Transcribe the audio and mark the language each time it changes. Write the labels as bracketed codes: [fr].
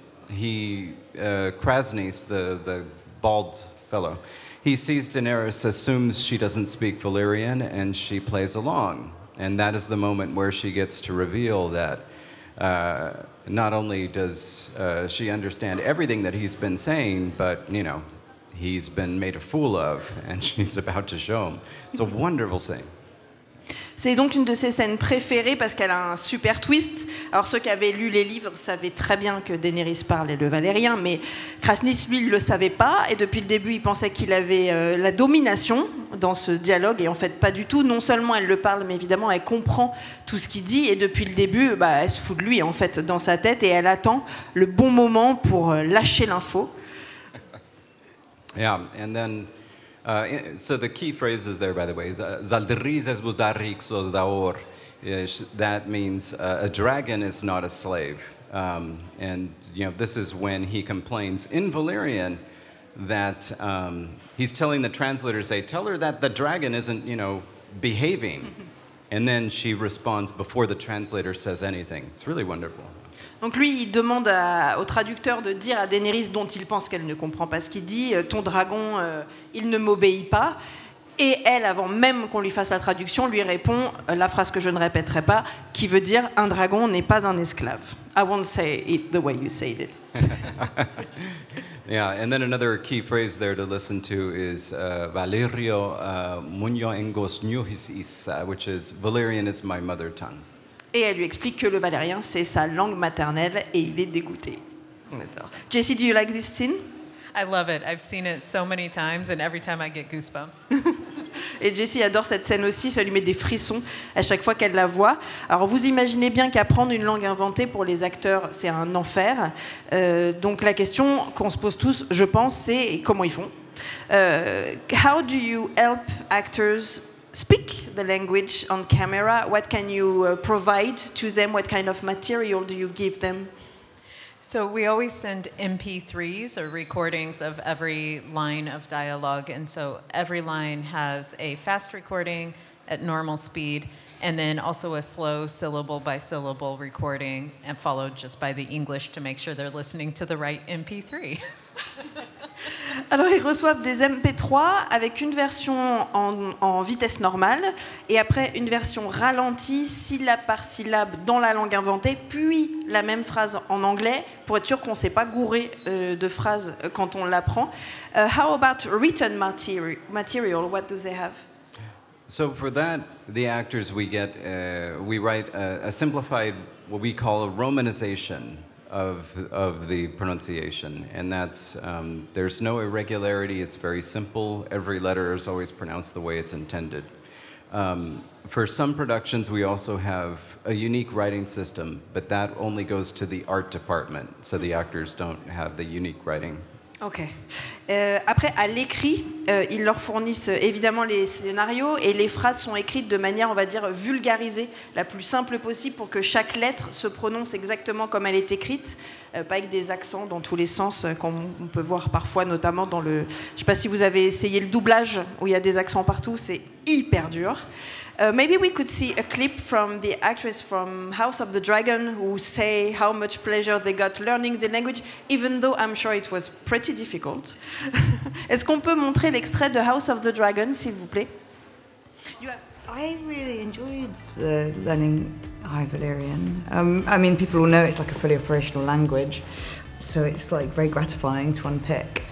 [en] Krasnys, the bald fellow, he sees Daenerys, assumes she doesn't speak Valyrian, and she plays along. And that is the moment where she gets to reveal that not only does she understand everything that he's been saying, but, you know, he's been made a fool of, and she's about to show him. It's a wonderful scene. [fr] C'est donc une de ses scènes préférées parce qu'elle a un super twist. Alors ceux qui avaient lu les livres savaient très bien que Daenerys parlait le valérien, mais Krasnys, lui, il le savait pas. Et depuis le début, il pensait qu'il avait la domination dans ce dialogue. Et en fait, pas du tout. Non seulement elle le parle, mais évidemment, elle comprend tout ce qu'il dit. Et depuis le début, elle se fout de lui, en fait, dans sa tête. Et elle attend le bon moment pour lâcher l'info. [en] Yeah, and then... so the key phrases there, by the way, is Zaldrizes busdarixos daor. That means a dragon is not a slave. And you know, this is when he complains in Valyrian that he's telling the translator, say, tell her that the dragon isn't, you know, behaving. And then she responds before the translator says anything. It's really wonderful. [fr] Donc lui, il demande au traducteur de dire à Daenerys, dont il pense qu'elle ne comprend pas ce qu'il dit, ton dragon, il ne m'obéit pas. Et elle, avant même qu'on lui fasse la traduction, lui répond la phrase que je ne répéterai pas, qui veut dire un dragon n'est pas un esclave. [en] I won't say it the way you said it. Yeah, and then another key phrase there to listen to is Valerio munyo engos nuhis isa, which is Valyrian is my mother tongue. [fr] Et elle lui explique que le valérien, c'est sa langue maternelle et il est dégoûté. [en] Jessie, do you like this scene? I love it. I've seen it so many times and every time I get goosebumps. [fr] Et Jessie adore cette scène aussi, ça lui met des frissons à chaque fois qu'elle la voit. Alors vous imaginez bien qu'apprendre une langue inventée pour les acteurs, c'est un enfer. Donc la question qu'on se pose tous, je pense, c'est comment ils font. [en] How do you help actors speak the language on camera? What can you provide to them? What kind of material do you give them? So we always send MP3s or recordings of every line of dialogue, and so every line has a fast recording at normal speed, and then also a slow syllable by syllable recording, and followed just by the English to make sure they're listening to the right MP3. [fr] Alors ils reçoivent des MP3 avec une version en vitesse normale et après une version ralentie, syllabe par syllabe dans la langue inventée, puis la même phrase en anglais pour être sûr qu'on ne s'est pas gouré de phrases quand on l'apprend. [en] How about written material? What do they have? So for that, the actors we write a simplified, what we call a romanization of the pronunciation, and that's there's no irregularity. It's very simple. Every letter is always pronounced the way it's intended. For some productions, we also have a unique writing system, but that only goes to the art department, so the actors don't have the unique writing. Ok. [fr] Après, à l'écrit, ils leur fournissent évidemment les scénarios et les phrases sont écrites de manière, on va dire, vulgarisée, la plus simple possible pour que chaque lettre se prononce exactement comme elle est écrite, pas avec des accents dans tous les sens qu'on peut voir parfois, notamment dans le... Je ne sais pas si vous avez essayé le doublage où il y a des accents partout, c'est hyper dur. [en] Maybe we could see a clip from the actress from House of the Dragon who say how much pleasure they got learning the language, even though I'm sure it was pretty difficult. [fr] Est-ce qu'on peut montrer l'extrait de House of the Dragon, s'il vous plaît? [en] I really enjoyed learning High Valyrien. I mean, people will know it's like a fully operational language, so it's like very gratifying to unpick.